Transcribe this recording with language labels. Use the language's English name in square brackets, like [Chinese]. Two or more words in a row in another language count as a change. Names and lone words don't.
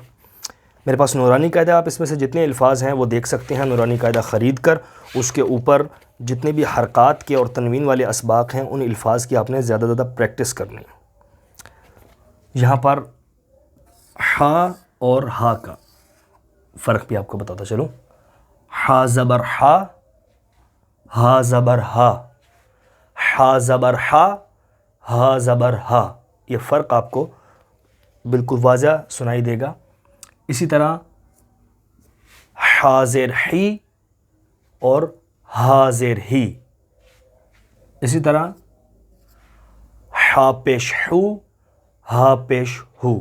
[Urdu] میرے پاس نورانی قاعدہ، آپ اس میں سے جتنے الفاظ ہیں وہ دیکھ سکتے ہیں. نورانی قاعدہ خرید کر اس کے اوپر جتنے بھی حرکات کے اور تنوین والے اسباق ہیں ان الفاظ کی آپ نے زیادہ زیادہ پریکٹس کرنی ہے. یہاں پر ہا اور ہا کا فرق بھی آپ کو بتاتا چلوں. ہا زبر ہا، ہا زبر ہا، ہا زبر ہا، ہا زبر ہا، یہ فرق آپ کو بالکل واضح سنائی دے گا. اسی طرح ہا زیر ہی اور ہا زیر ہی. اسی طرح ہا پیش ہو، ہا پیش ہو.